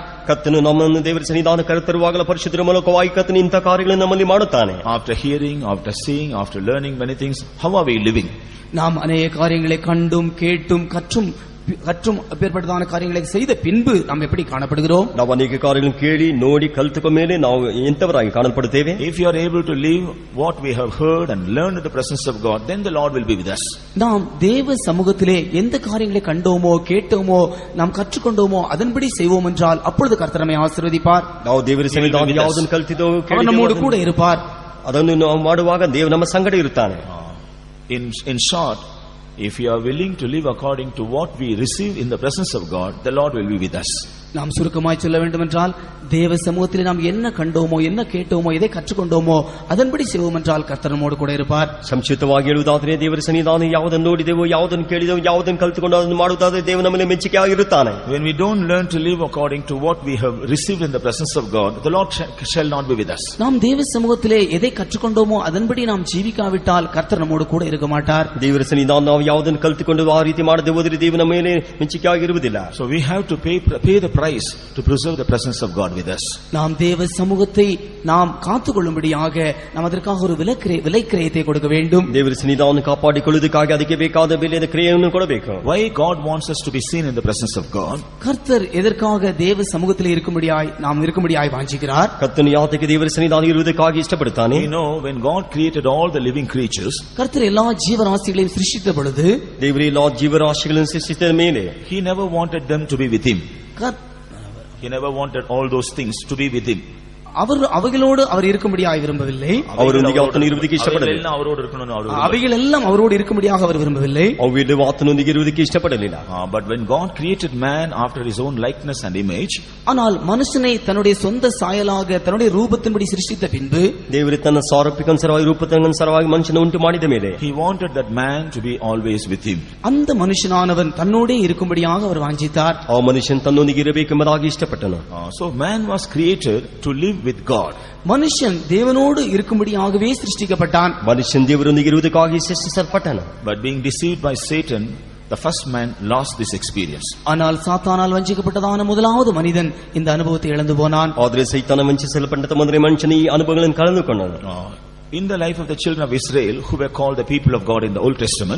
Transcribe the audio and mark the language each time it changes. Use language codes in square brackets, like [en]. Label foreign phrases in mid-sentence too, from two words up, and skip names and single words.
[kn] ಕರ್ತನು ನಮ್ಮನ್ನು ದೇವರ ಸನ್ನಿಧಾನ ಕರೆತರುವಾಗಲ ಪರಿಶುದ್ಧರ ಮೂಲಕವಾಗಿ ಕರ್ತನು ಇಂಥ ಕಾರ್ಯಗಳನ್ನು ನಮ್ಮಲ್ಲಿ ಮಾಡುತ್ತಾನೆ. [en] After hearing, after seeing, after learning many things, how are we living? [ta] நாம் அநேக காரியங்களை கண்டும் கேட்டும் கற்றும் அப்பேற்பட்டதான காரியங்களை செய்த பின்பு நாம் எப்படி காணப்படுகிறோம்? [kn] ನಾವು ಅನೇಕ ಕಾರ್ಯಗಳನ್ನು ಕೇಳಿ ನೋಡಿ ಕಲಿತುಕೊಂಡ ಮೇಲೆ ನಾವು ಎಂತವರಾಗಿ ಕಾಣಲ್ಪಡುತ್ತೇವೆ. [en] If you are able to live what we have heard and learned in the presence of God, then the Lord will be with us. [ta] நாம் தேவ சமூகத்திலே எந்த காரியங்களை கண்டோமோ கேட்டோமோ நாம் கற்றுக்கொண்டோமோ அதன்படி செய்வோம் என்றால் அப்பொழுது கர்த்தர் நம்மை ஆசீர்வதிப்பார். [kn] ನಾವು ದೇವರ ಸನ್ನಿಧಾನ ಯಾವುದನ್ನು ಕಲಿತಿದ್ದೋ [ta] அவர் நம்மோடு கூட இருப்பார். [kn] ಅದನ್ನು ನಾವು ಮಾಡುವಾಗ ದೇವರು ನಮ್ಮ ಸಂಗಡ ಇರುತ್ತಾನೆ. [en] In short, if you are willing to live according to what we receive in the presence of God, the Lord will be with us. [ta] நாம் சுருக்கமாய் சொல்ல வேண்டுமென்றால் தேவ சமூகத்திலே நாம் என்ன கண்டோமோ என்ன கேட்டோமோ எதை கற்றுக்கொண்டோமோ அதன்படி செய்வோம் என்றால் கர்த்தர் நம்மோடு கூட இருப்பார். [kn] ಸಂಕ್ಷಿಪ್ತವಾಗಿ ಹೇಳುವುದಾದರೆ ದೇವರ ಸನ್ನಿಧಾನ ಯಾವುದನ್ನು ನೋಡಿದೆವೋ ಯಾವುದನ್ನು ಕೇಳಿದೆವೋ ಯಾವುದನ್ನು ಕಲಿತುಕೊಂಡು ಅದನ್ನು ಮಾಡುವುದಾದರೆ ದೇವ ನಮ್ಮ ಮೇಲೆ ಮೆಚ್ಚುಗೆಯಾಗಿರುತ್ತಾನೆ. [en] When we don't learn to live according to what we have received in the presence of God, the Lord shall not be with us. [ta] நாம் தேவ சமூகத்திலே எதை கற்றுக்கொண்டோமோ அதன்படி நாம் ஜீவிக்காவிட்டால் கர்த்தர் நம்மோடு கூட இருக்க மாட்டார். [kn] ದೇವರ ಸನ್ನಿಧಾನ ನಾವು ಯಾವುದನ್ನು ಕಲಿತುಕೊಂಡು ಆ ರೀತಿ ಮಾಡದೆ ಹೋದರೆ ದೇವ ನಮ್ಮ ಮೇಲೆ ಮೆಚ್ಚುಗೆಯಾಗಿರುವುದಿಲ್ಲ. [en] So we have to pay the price to preserve the presence of God with us. [ta] நாம் தேவ சமூகத்தை நாம் காத்துக்கொள்ளும்படியாக நாம் அதற்காக ஒரு விலை கிரயத்தை கொடுக்க வேண்டும். [kn] ದೇವರ ಸನ್ನಿಧಾನವನ್ನು ಕಾಪಾಡಿಕೊಳ್ಳುವುದಕ್ಕಾಗಿ ಅದಕ್ಕೆ ಬೇಕಾದ ಬೆಲೆಯ ಕ್ರಿಯೆಯನ್ನು ಕೊಡಬೇಕು. [en] Why God wants us to be seen in the presence of God? [ta] கர்த்தர் எதற்காக தேவ சமூகத்தில் நாம் இருக்கும்படியாய் வாஞ்சிக்கிறார்? [kn] ಕರ್ತನು ಯಾತಕ್ಕೆ ದೇವರ ಸನ್ನಿಧಾನ ಇರುವುದಕ್ಕಾಗಿ ಇಷ್ಟಪಡುತ್ತಾನೆ? [en] You know, when God created all the living creatures, [ta] கர்த்தர் எல்லா ஜீவராசிகளையும் சிருஷ்டித்த பொழுது [kn] ದೇವರೇ ಎಲ್ಲ ಜೀವರಾಶಿಗಳನ್ನು ಸೃಷ್ಟಿಸಿದ ಮೇಲೆ [en] He never wanted them to be with Him. He never wanted all those things to be with Him. [ta] அவைகளோடு அவர் இருக்கும்படியாக விரும்பவில்லை. [kn] அவரೊಂದಿಗೆ ಆತನು ಇರುವುದಕ್ಕೆ ಇಷ್ಟಪಡಲಿಲ್ಲ. [ta] அவைகள் எல்லாம் அவரோடு இருக்கும்படியாக அவர் விரும்பவில்லை. [kn] ಅವೆಲ್ಲವೂ ಆತನೊಂದಿಗೆ ಇರುವುದಕ್ಕೆ ಇಷ್ಟಪಡಲಿಲ್ಲ. [en] But when God created man after His own likeness and image, [ta] ஆனால் மனுஷனை தன்னுடைய சொந்த சாயலாக தன்னுடைய ரூபத்தின்படி சிருஷ்டித்த பின்பு [kn] ದೇವರು ತನ್ನ ಸಾರೂಪ್ಯಕ್ಕನುಸಾರವಾಗಿ ರೂಪಕ್ಕನುಸಾರವಾಗಿ ಮನುಷ್ಯನ ಉಂಟು ಮಾಡಿದ ಮೇಲೆ [en] He wanted that man to be always with Him. [ta] அந்த மனுஷனானவன் தன்னோடே இருக்கும்படியாக அவர் வாஞ்சித்தார். [kn] ಆ ಮನುಷ್ಯன் ತನ್ನೊಂದಿಗೆ ಇರಬೇಕೆಂಬುದಾಗಿ ಇಷ್ಟಪಟ್ಟನು. [en] So man was created to live with God. [ta] மனுஷன் தேவனோடு இருக்கும்படியாகவே சிருஷ்டிக்கப்பட்டான். [kn] ಮನುಷ್ಯನ್ ದೇವರೊಂದಿಗೆ ಇರುವುದಕ್ಕಾಗಿ ಸೃಷ್ಟಿಸಲ್ಪಟ್ಟನು. [en] But being deceived by Satan, the first man lost this experience. [ta] ஆனால் சாத்தானால் வஞ்சிக்கப்பட்டதான முதலாவது மனிதன் இந்த அனுபவத்தை இழந்து போனான். [kn] ಆದರೆ ಸೈತಾನ ವಂಚಿಸಲ್ಪಟ್ಟ ಮೊದಲನೇ ಮನುಷ್ಯನು ಈ ಅನುಭವಗಳನ್ನು ಕಳೆದುಕೊಂಡನು. [en] In the life of the children of Israel, who were called the people of God in the Old Testament,